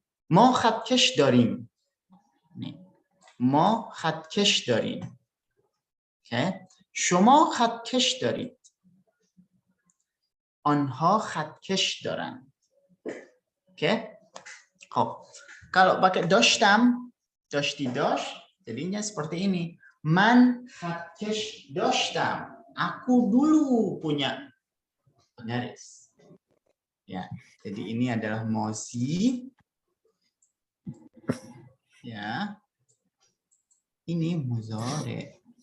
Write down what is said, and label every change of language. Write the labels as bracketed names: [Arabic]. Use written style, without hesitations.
[Persian] ما خطکش داریم. ما خطکش داریم. Okay. شما خطکش دارید. آنها خطکش دارند. Oke. خب. [Indonesian] Kalau pakai [Persian] داشتم, داشتی داشت, [Indonesian] jadinya seperti ini. [Persian] Man خطکش داشتم. [Indonesian] Aku dulu punya penggaris. Ya, jadi ini adalah mozi. Ya. Ini muzore.